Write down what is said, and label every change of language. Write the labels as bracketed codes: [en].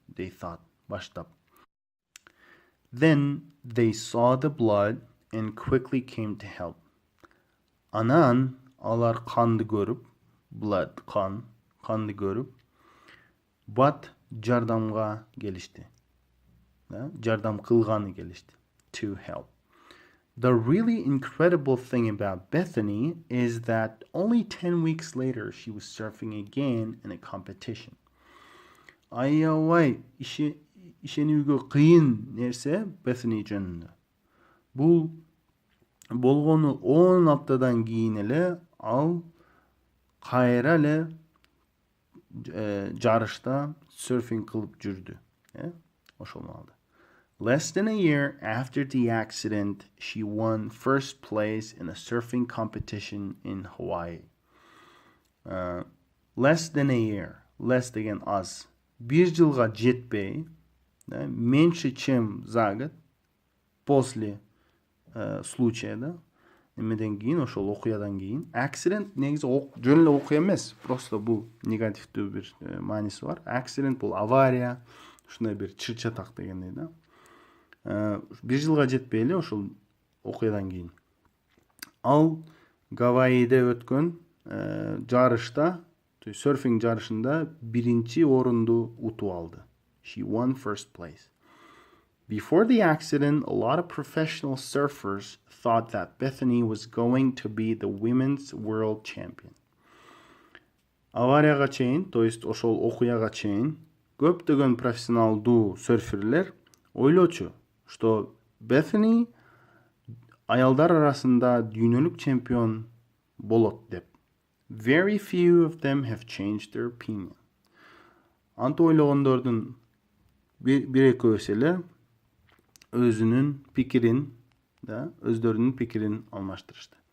[en] They thought, [ky] баштап. [en] Then they saw the blood and quickly came to help. [ky] Анан алар канды көрүп, blood, канды көрүп, but жардамга келишти. Жардам кылганы келишти. [en] To help. The really incredible thing about Bethany is that only 10 weeks later she was surfing again in a competition. [ky] Аябай ишенүүгө кыйын нерсе Bethany жөнүндө. Бул болгону 10 аптадан кийин эле ал кайра эле жарышта серфинг кылып жүрдү. Ошол маалда. [en] Less than a year after the accident, she won first place in a surfing competition in Hawaii. Less than a year. [ky] Less деген аз. Бир жылга жетпей, [ru] меньше чем за год, после случая, [ky] эмеден кийин, ошол окуядан кийин, accident негизи жөн эле окуя эмес, просто бул негативдүү бир мааниси бар. Accident бул авария, ушундай бир чыр-чатак дегендей да. Бир жылга жетпей эле ошол окуядан кийин ал Гавайиде өткөн жарышта, серфинг жарышында биринчи орунду утуп алды. [en] She won first place. Before the accident, a lot of professional surfers thought that Bethany was going to be the women's world champion. [ky] Аварияга чейин, [ru] то есть [ky] ошол окуяга чейин, көптөгөн профессионалдуу серферлер ойлочу, что Bethany аялдар арасында дүйнөлүк чемпион болот деп. [en] Very few of them have changed their opinion. [ky] Антип ойлогондордун бир экөөсү эле өзүнүн пикирин, өздөрүнүн пикирин алмаштырышты.